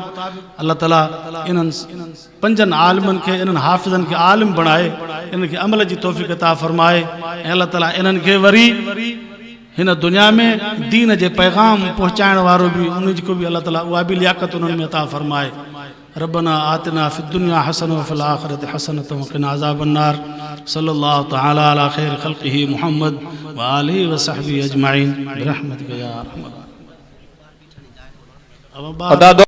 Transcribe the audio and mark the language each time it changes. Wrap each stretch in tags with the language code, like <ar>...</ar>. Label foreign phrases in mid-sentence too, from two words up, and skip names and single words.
<sd>अल्लाह ताला इन्हनि 5 आलिमनि खे, इन्हनि हाफ़िज़नि खे आलिम बणाए, इन्हनि खे अमल जी तौफ़ीक़ अता फरमाए। ऐं अल्लाह ताला इन्हनि खे वरी हिन दुनिया में दीन जे पैगाम पहुचाइण वारो बि उन को बि अल्लाह ताला उहा बि लियाक़त उन्हनि में अता फरमाए।</sd> <ar>ربنا آتنا في الدنيا حسنة وفي الآخرة حسنة وقنا عذاب النار. صلى الله تعالى على خير خلقه محمد وآله وصحبه أجمعين برحمتك يا أرحم.</ar>